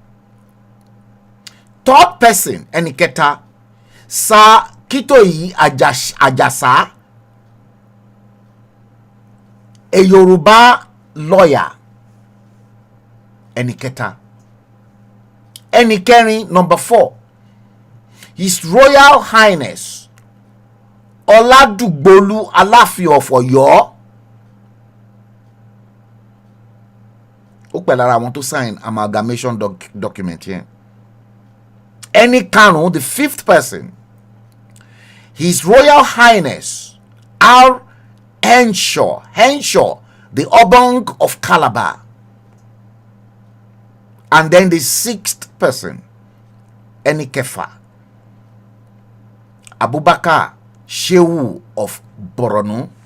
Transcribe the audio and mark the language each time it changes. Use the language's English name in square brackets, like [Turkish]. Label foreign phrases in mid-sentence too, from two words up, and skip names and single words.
[English] Third person, Eniketa, Sir Kitoyi Ajasa, a Yoruba lawyer. Eniketa. Enikeri, number 4, His Royal Highness Oladugbolu Aláàfin of Ọ̀yọ́. [Yoruba] ó pẹ̀ lára àwọn tó sign [English] amalgamation document [Yoruba] yẹn. Ẹni karùn-ún, [English] the fifth person, His Royal Highness R. Henshaw, the Obong of Calabar. And then the sixth person, Enikefa, Abubakar Shehu of Borno.